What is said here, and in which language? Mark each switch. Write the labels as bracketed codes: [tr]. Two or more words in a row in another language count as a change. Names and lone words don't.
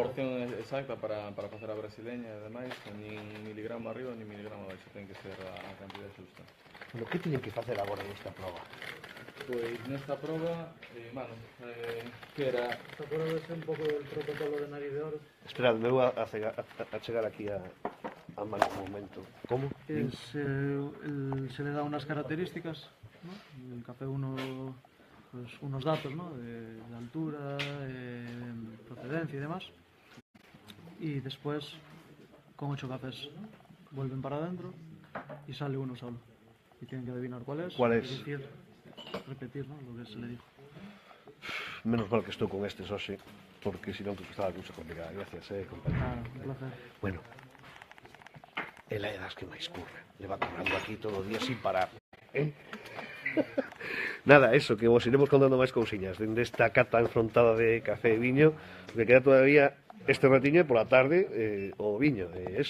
[gl] proporción exacta para facer a brasileña e demais, nin miligramo arriba nin miligramo abaixo, ten que ser a cantidad xusta. Bueno, que teñen que facer agora nesta proba? Pois nesta proba, mano, que era... Esta proba é un pouco el protocolo de nariz de oro. Esperad, me vou a chegar aquí a Manu un momento. ¿Cómo? [es] Se le da unas características, ¿no? El café pues, unos datos, ¿no? De altura, procedencia y demás. Y después, con 8 cafés, vuelven para adentro y sale uno solo. Y tienen que adivinar cuál es. ¿Cuál es? Y decir, repetir, ¿no? Lo que se le dijo. [gl] Menos mal que estou con estes hoxe, porque senón que estaba a cousa complicada. [es] Gracias, compañero. Ah, un placer. [gl] Bueno, ela é das que máis curre. Le va currando aquí todo o día sin parar. Nada, eso, que vos iremos contando máis cousiñas dende esta cata enfrontada de café e viño, porque queda todavía este ratiño e pola tarde o viño, eso.